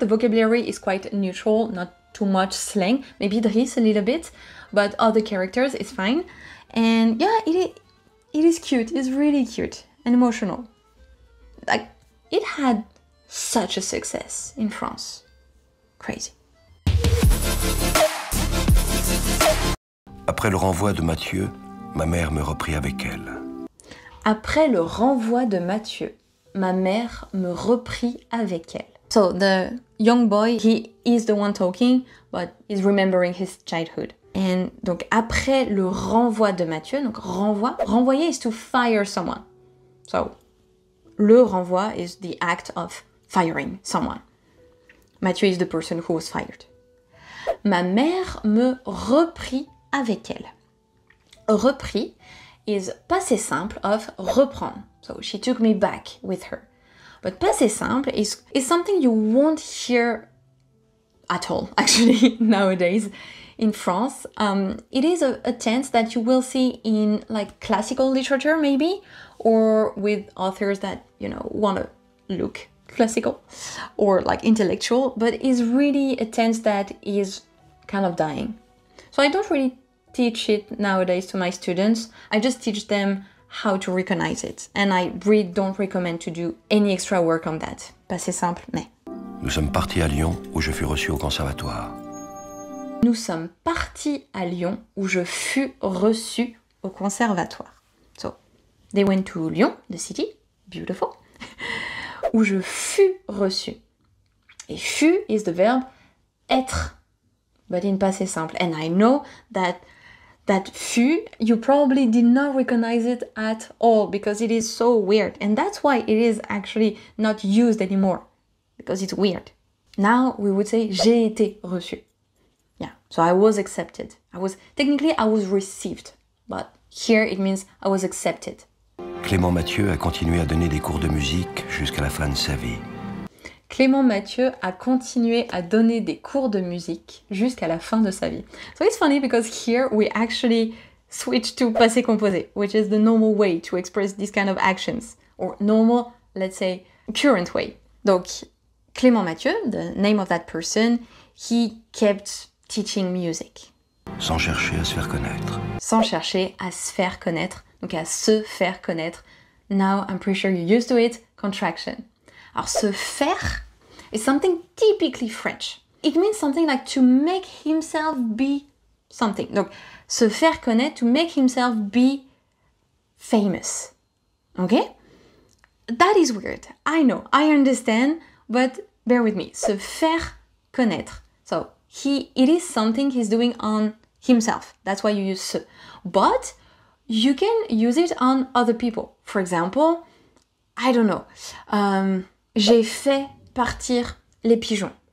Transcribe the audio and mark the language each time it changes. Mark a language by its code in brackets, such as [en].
[en] The vocabulary is quite neutral, not too much slang. Maybe Driss a little bit, but other characters is fine. And yeah, it is cute. It's really cute and emotional. Like, it had such a success in France. Crazy. [fr] Après le renvoi de Mathieu, ma mère me reprit avec elle. Après le renvoi de Mathieu. ma mère me reprit avec elle. [en] So the young boy, he is the one talking, but he's remembering his childhood. And [fr] donc après le renvoi de Mathieu, [en] donc renvoyer is to fire someone. So le renvoi is the act of firing someone. Mathieu is the person who was fired. [fr] Ma mère me reprit avec elle. [en] Repris is passé simple of reprendre. So she took me back with her. But passé simple is something you won't hear at all, actually, nowadays in France. It is a tense that you will see in like classical literature, maybe, or with authors that, you know, want to look classical or like intellectual, but is really a tense that is kind of dying. So I don't really teach it nowadays to my students. I just teach them how to recognize it. And I really don't recommend to do any extra work on that. [fr] Passé simple, mais. Nous sommes partis à Lyon, où je fus reçu au conservatoire. Nous sommes partis à Lyon, où je fus reçu au conservatoire. [en] So, they went to Lyon, the city, beautiful, [fr] où je fus reçu. [en] Et fus is the verb être, but in passé simple. And I know that fut, you probably did not recognize it at all because it is so weird. And that's why it is actually not used anymore, because it's weird. Now we would say [fr] j'ai été reçu. [en] Yeah, so I was accepted. I was received, but here it means I was accepted. [fr] Clément Mathieu a continué à donner des cours de musique jusqu'à la fin de sa vie. Clément Mathieu a continué à donner des cours de musique jusqu'à la fin de sa vie. [en] So it's funny because here we actually switch to passé composé, which is the normal way to express these kind of actions, or normal, let's say, current way. Donc, Clément Mathieu, the name of that person, he kept teaching music. [fr] Sans chercher à se faire connaître. Sans chercher à se faire connaître, donc à se faire connaître. [en] Now, I'm pretty sure you're used to it, contraction. [fr] Alors, se faire [en] is something typically French. It means something like to make himself be something. [fr] Donc, se faire connaître, [en] to make himself be famous. Okay? That is weird. I know, I understand, but bear with me. [fr] Se faire connaître. [en] So, it is something he's doing on himself. That's why you use se. But you can use it on other people. For example, I don't know. [fr] J'ai fait partir les pigeons.